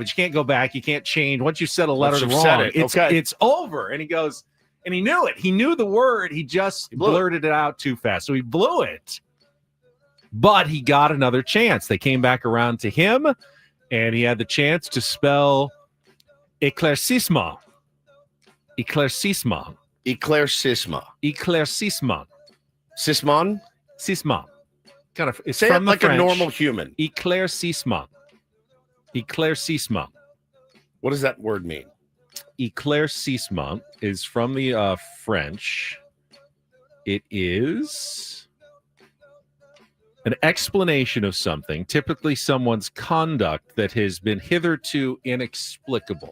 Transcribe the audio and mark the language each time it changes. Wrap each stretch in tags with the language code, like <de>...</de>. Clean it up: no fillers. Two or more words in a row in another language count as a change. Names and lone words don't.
<en>But you can't go back. You can't change. Once you said a letter wrong, it's over. And he goes, and he knew it. He knew the word. He just blurted it out too fast. So he blew it. But he got another chance. They came back around to him, and he had the chance to spell éclaircissement. Éclaircissement. Éclaircissement. Éclaircissement. Sismon? Sismont. Kind of. It's Say from it like the French. a normal human. Éclaircissement. Éclaircissement. What does that word mean? Éclaircissement is from the French. It is an explanation of something, typically someone's conduct that has been hitherto inexplicable.</en>